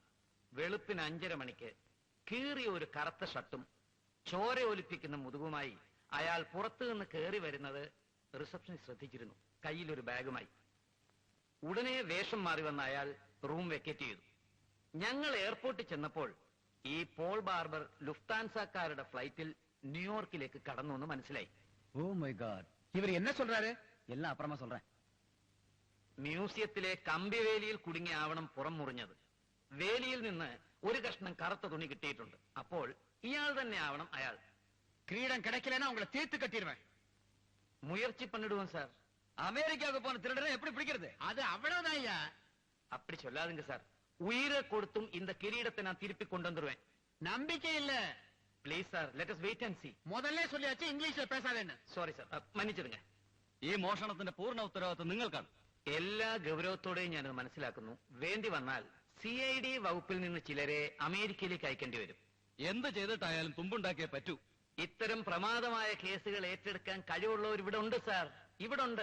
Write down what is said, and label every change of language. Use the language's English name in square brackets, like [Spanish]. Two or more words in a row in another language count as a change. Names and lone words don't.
[Malayalam] വെളുപ്പിന് 5:30 മണിക്ക് കീറിയ ഒരു കറുത്ത ഷർട്ടും ചോര ഒലിപ്പിക്കുന്ന മുതുകുമായി അയാൾ പുറത്തു നിന്ന് കയറി വരുന്നത് റിസപ്ഷനിസ്റ്റ് ശ്രദ്ധിച്ചിരുന്നു, കയ്യിലൊരു ബാഗുമായി. ഉടനെ വേഷം മാറി വന്ന അയാൾ റൂം വെക്കേറ്റ് ചെയ്തു. ഞങ്ങൾ എയർപോർട്ടിൽ ചെന്നപ്പോൾ ഈ പോൾ ബാർബർ ലുഫ്താൻസക്കാരുടെ ഫ്ലൈറ്റിൽ ന്യൂയോർക്കിലേക്ക് കടന്നു എന്ന് മനസ്സിലായി. [English] Oh my God, [Tamil] இவர் என்ன சொல்றாரு? [Malayalam] എല്ലാം അപ്പുറമാ சொல்றேன். മ്യൂസിയത്തിലെ കമ്പിവേലിയിൽ കുടുങ്ങിയ ആവണം പുറം മുറിഞ്ഞത്. വേലിയിൽ നിന്ന് ഒരു കഷ്ണം കറുത്ത തുണി കിട്ടിയിട്ടുണ്ട്. അപ്പോൾ ഇയാൾ തന്നെ ആവണം അയാൾ. [Tamil] கிரீடம் கிடைக்கலன்னா உங்களை தீர்த்து கட்டிடுவேன். മുയற்சி பண்ணிடுவோம் சார். அமெரிக்காவுக்கு போன திருடனை எப்படி பிடிக்கிறது? அது அவ்வளவுதான் ஐயா. அப்படி சொல்லாதுங்க சார். உயிரை கொடுத்தும் இந்த கிரீடத்தை நான் திருப்பி கொண்டு வந்துருவேன். நம்பிக்கை இல்ல. [English] please sir, let us wait and see. [Tamil] முதல்ல சொல்லியாச்சு இங்கிலீஷ்ல பேசாதேன்னு. [English] sorry sir, മன்னிച്ചിടുங்க. [Malayalam] ഈ മോഷണത്തിന്റെ പൂർണ്ണ ഉത്തരവാദിത്വം നിങ്ങൾക്കാണ്. എല്ലാ ഗൗരവത്തോടെയും ഞാനത് മനസ്സിലാക്കുന്നു. വേണ്ടി വന്നാൽ CID വകുപ്പിൽ നിന്ന് ചിലരെ അമേരിക്കയിലേക്ക് അയക്കേണ്ടി വരും. എന്ത് ചെയ്തിട്ടായാലും തുമ്പുണ്ടാക്കിയേ പറ്റൂ. ഇത്തരം പ്രമാദമായ കേസുകൾ ഏറ്റെടുക്കാൻ കഴിവുള്ളവർ ഇവിടെ ഉണ്ട് സാർ, ഇവിടെ ഉണ്ട്.